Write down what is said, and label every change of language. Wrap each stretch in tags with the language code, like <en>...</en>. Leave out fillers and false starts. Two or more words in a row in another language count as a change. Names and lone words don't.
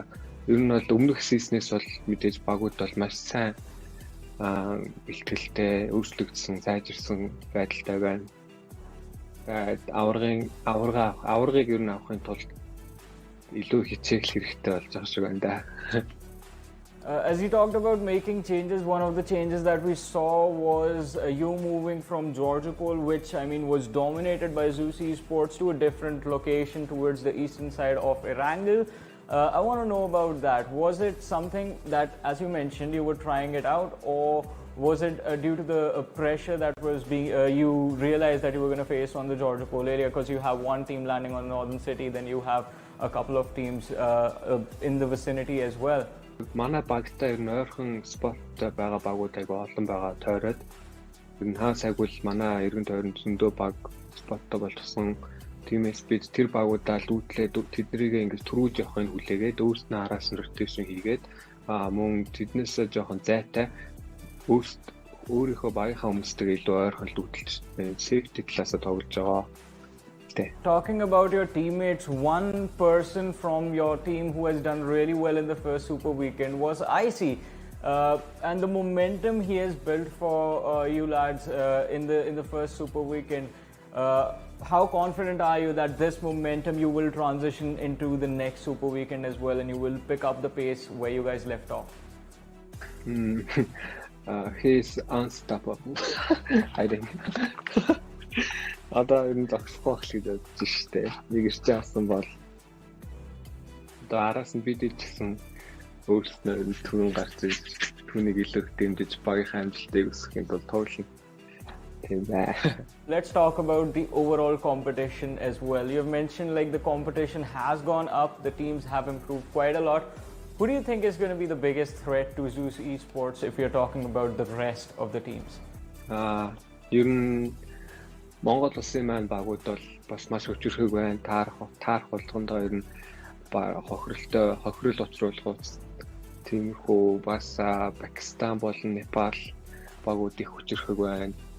<mn>Ер нь бол өмнөх сизнээс бол мэдээж багууд бол маш сайн бэлтгэлтэй, өөрчлөгдсөн, сайжирсан байдалтай байна. Аваргыг ер нь авахын тулд илүү хичээл хэрэгтэй болж байгаа шиг байна да.</mn> <en>As you talked about making changes, one of the changes that we saw was you moving from Georgopol, which I mean was dominated by ZEUS Esports, to a different location towards the eastern side of Erangel. I want to know about that. Was it something that, as you mentioned, you were trying it out, or was it due to the pressure that was being you realized that you were going to face on the Georgopol area, because you have one team landing on Northern City, then you have a couple of teams in the vicinity as well?</en> <mn>Манай багтай ер нь ойрхон споттой байгаа багууд айгүй олон байгаа тойроод ер нь хаас айгүй л манай эргэн тойронд зөндөө баг споттой болчихсон. Тиймээс бид тэр багуудаа лүүтлээд тэднийг ингэж түрүүж явахыг хүлээгээд өөрснөө араас нь rotation хийгээд мөн тэднээс жоохон зайтай өөрийнхөө багийнхаа хүмүүстэйгээ илүү ойрхон лүүтэлж safety талаас тоглож байгаа.</mn> <en>Talking about your teammates, one person from your team who has done really well in the first Super Weekend was Icy, and the momentum he has built for you lads in the first Super Weekend. How confident are you that this momentum you will transition into the next Super Weekend as well, and you will pick up the pace where you guys left off? He's unstoppable. I think.</en> <mn>Одоо энэ зогсохгүй гэж бодож штэ. Нэг ирч яасан бол одоо араас нь бид ичсэн өөрснөө түрүүн гарч ирж түүнийг илүү дэмжиж багийнхаа амжилтыг өсгөхийн тулд тоглоно. Тийм бай.</mn> <en>Let's talk about the overall competition as well. You've mentioned like the competition has gone up, the teams have improved quite a lot. Who do you think is going to be the biggest threat to ZEUS Esports if you're talking about the rest of the teams?</en> <mn>Ер нь Монгол улсын маань багууд бол бас маш өчрхөг байна. Таарах болгондоо ер нь хохирол учруулах тиймэрхүү бас Пакистан болон Непал багууд их өчрхөг байна.</mn>